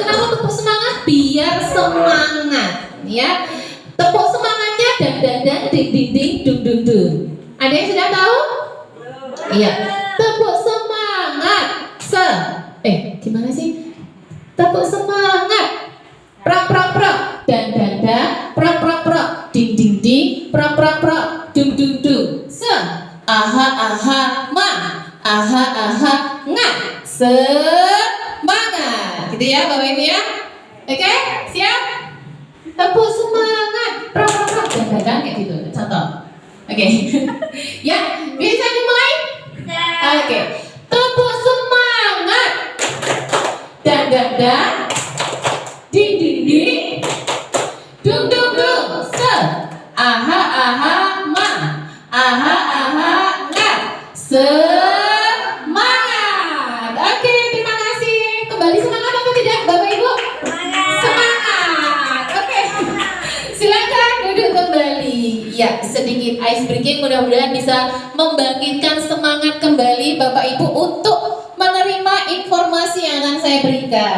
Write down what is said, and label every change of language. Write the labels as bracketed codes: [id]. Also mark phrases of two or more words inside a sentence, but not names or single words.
[id] Kenapa tepuk semangat? Biar semangat, ya. Tepuk semangatnya dan ding ding ding dung dung dung. Ada yang sudah tahu? Iya. Tepuk semangat. Gimana sih? Tepuk semangat. Prak prak prak. Dan prak prak prak. Ding ding ding. Prak prak prak. Dung dung dung. Aha aha ma. Aha aha nga. Semangat. Gitu ya Bapak Ibu ya. Oke? Siap? Tepuk semangat. Prak prak prak. Dan kayak gitu. Contoh. Oke. Ya, bisa dimulai? Oke. Tepuk semangat. Dan ding ding ding. Dung dung dung. Aha aha ma. Aha aha nga. Semangat. Oke, terima kasih. Kembali semangat atau tidak Bapak Ibu? Semangat. Oke. Silakan duduk kembali. Ya, sedikit [en] ice breaking, [id] mudah-mudahan bisa membangkitkan semangat kembali Bapak Ibu untuk menerima informasi yang akan saya berikan.